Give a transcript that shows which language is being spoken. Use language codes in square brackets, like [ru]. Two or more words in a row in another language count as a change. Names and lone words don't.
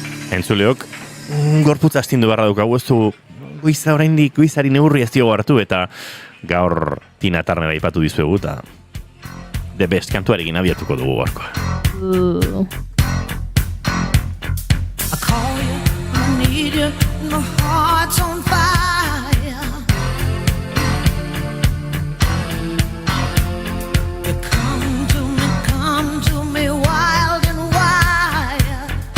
[eu] Entzuleok, gorputza astindu barra daukagu, ez du goiza oraindik goizari neurri ez diogu hartu, eta gaur Tina Turnera aipatu dizuegu, eta The Best kantuarekin abiatuko dugu gaurkoa. [en] I call you, I need you, my heart's on fire. You come to me wild and wild.